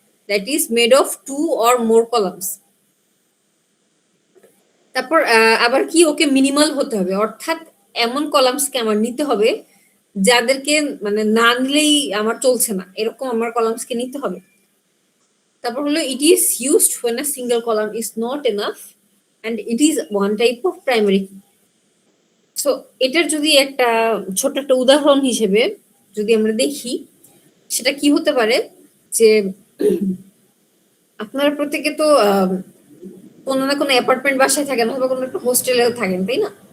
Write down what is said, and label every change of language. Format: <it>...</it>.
<en>That is made of two or more columns.</en> <bn>তারপর আবার কি ওকে মিনিমাল হতে হবে, অর্থাৎ এমন কলামসকে আমার নিতে হবে যাদেরকে মানে না নিলেই আমার চলছে না, এরকম আমার কলামসকে নিতে হবে। তারপর হলো</bn> <en>It is used when a single column is not enough and it is one type of primary key.</en> <bn>So এটার যদি একটা ছোট একটা উদাহরণ হিসেবে যদি আমরা দেখি, সেটা কি হতে পারে যে আপনারা প্রত্যেকে তো কোনো না কোনো অ্যাপার্টমেন্ট বাসায় থাকেন অথবা কোনো একটা হোস্টেলেও থাকেন, তাই না?</bn>